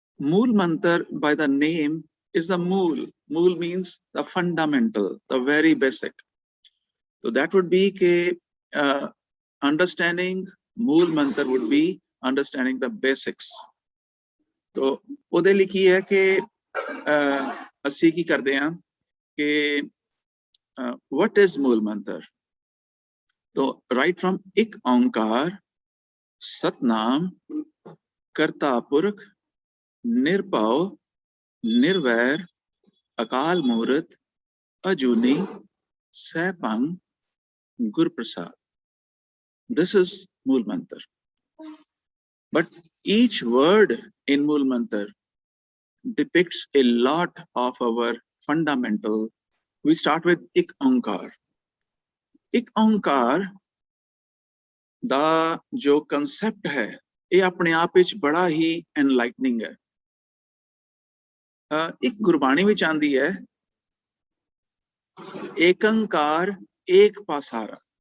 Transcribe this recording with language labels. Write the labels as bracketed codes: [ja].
[en] Mool Mantar by the name is the Mool. Mool means the fundamental, the very basic. So that would be ke, understanding Mool Mantar would be understanding the basics. [pa] तो ਉਹਦੇ ਲਈ ਕੀ ਹੈ ਕਿ ਅਸੀਂ ਕੀ ਕਰਦੇ ਹਾਂ ਕਿ [en] what is Mool Mantar? तो right from Ik Onkar, Satnam, Karta Purkh, Nirbhav, Nirvair, Akal Murth, Ajuni, Saipang, Gur Prasad. This is Mool Mantar. But each word in Mool Mantar depicts a lot of our fundamental. We start with Ik Onkar. [pa] Ik Onkar ਦਾ ਜੋ concept ਹੈ ਇਹ ਆਪਣੇ ਆਪ ਵਿੱਚ ਬੜਾ ਹੀ enlightening ਹੈ। ਇੱਕ ਗੁਰਬਾਣੀ ਵਿੱਚ ਆਂਦੀ ਹੈ ਏਕੰਕਾਰ ਏਕ ਪਾਸਾਰਾ।